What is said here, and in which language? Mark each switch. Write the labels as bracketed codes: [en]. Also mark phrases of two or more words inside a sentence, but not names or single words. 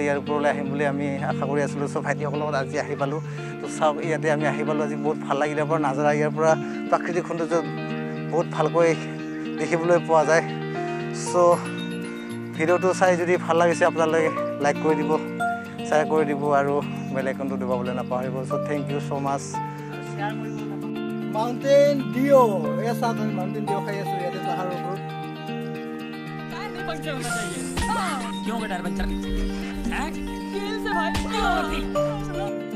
[as] ইয়াৰ ওপৰলৈ আহিম বুলি আমি আশা কৰি আছিলোঁ সব ভাইটিসকলৰ লগত আজি আহি পালোঁ তো চাওক ইয়াতে আমি আহি পালোঁ আজি বহুত ভাল লাগিলে পৰা নাজাৰা ইয়াৰ পৰা প্ৰাকৃতিক সৌন্দৰ্য বহুত ভালকৈ দেখিবলৈ পোৱা যায় সো ভিডিঅ'টো চাই যদি ভাল লাগিছে আপোনালোকে লাইক কৰি দিব শ্বেয়াৰ কৰি দিব আৰু বেল আইকনটো দবাবলৈ নাপাহৰিব সো [en] thank you so much [as] Mountain Dew. [hi] Yes, Mountain Dew खाया सो याद है पहाड़ों पर। क्या नहीं पंचर होना चाहिए? क्यों बेटा पंचर? हैं? दिल से भाई क्यों?